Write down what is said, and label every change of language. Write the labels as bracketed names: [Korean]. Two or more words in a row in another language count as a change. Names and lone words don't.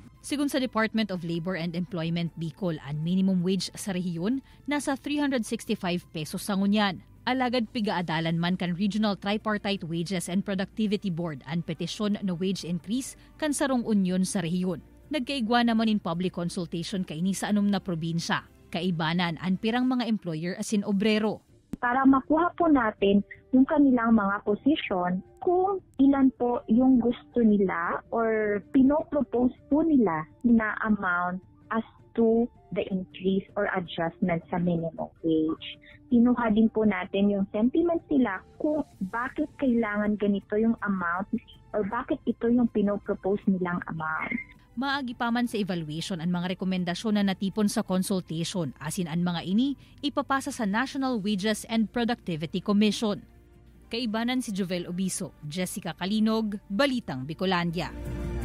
[Bikol] Sigun sa Department of Labor and Employment Bicol, ang [English] minimum wage [Bikol] sa rehiyon nasa 365 pesos sa ngunyan. Alagad pigaadalan man kan Regional Tripartite Wages and Productivity Board ang petisyon na [English] wage increase [Bikol] kan sarong unyon sa rehiyon. Nagkaigwa naman in [English] public consultation [Bikol] kaini sa anom na probinsya. Kaibanan ang pirang mga employer asin obrero. [Filipino] Para makuha po natin yung kanilang mga posisyon kung ilan po yung gusto nila or pinopropose po nila na amount [English] as to the increase or adjustment [Filipino] sa [English] minimum wage. [Filipino] Kinuha din po natin yung sentiments nila kung bakit kailangan ganito yung amount or bakit ito yung pinopropose nilang amount. [Bikol] Maagi pa man sa evaluation ang mga rekomendasyon na natipon sa consultation, asin ang mga ini ipapasa sa National Wages and Productivity Commission. Kaibanan si Jovel Obiso, Jessica Kalinog, Balitang Bicolandia.